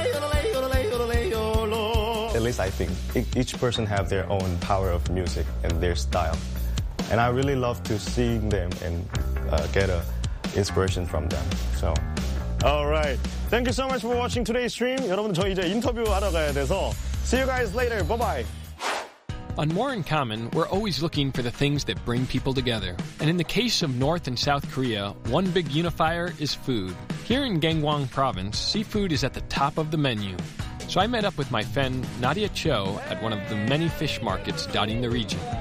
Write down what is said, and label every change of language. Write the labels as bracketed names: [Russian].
[English] At least I think each person have their own power of music and their style. And I really love to see them and get inspiration from them. So, all right. Thank you so much for watching today's stream. [Korean] 여러분, 저 이제 인터뷰 하러 가야 돼서. [English] See you guys later. Bye-bye. On More in Common, we're always looking for the things that bring people together. And in the case of North and South Korea, one big unifier is food. Here in Gangwon Province, seafood is at the top of the menu. So I met up with my friend Nadia Cho at one of the many fish markets dotting the region.